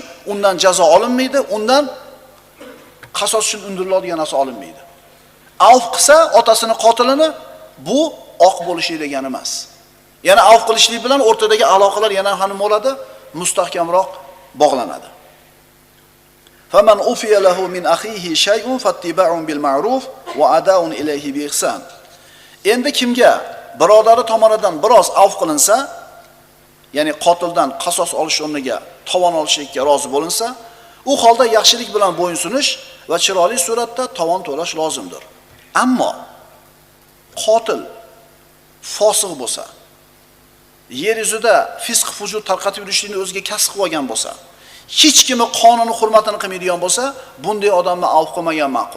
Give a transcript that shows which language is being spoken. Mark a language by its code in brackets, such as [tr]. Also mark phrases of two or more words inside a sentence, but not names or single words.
[uz] Undan jazo olinmaydi, undan qasos uchun undiriladigan narsa olinmaydi. Avf qilsa otasini qotilini, bu oq bo'lishi degani emas. Yana avf qilishlik bilan o'rtadagi aloqalar yana ham bo'ladi, mustahkamroq bog'lanadi. [ar] فمن عفي له من أخيه شيء فاتباع بالمعروف وأداء إليه بإحسان. [uz] Endi kimga birodari tomonidan biroz avf qilinsa, ya'ni qotildan qasos olish o'rniga tovon olishlikka rozi bo'linsa, u holda yaxshilik bilan bo'yinsunish va chiroyli suratda tovon to'lash lozimdir. Ammo qotil fosiq bo'lsa, yer yuzida fisq fujur tarqatib yurishlikni o'ziga kasb qilib olgan bo'lsa, hech kimi qonunni hurmatini qilmaydigan bo'lsa, bunday odamni avf qilmagan ma'qul.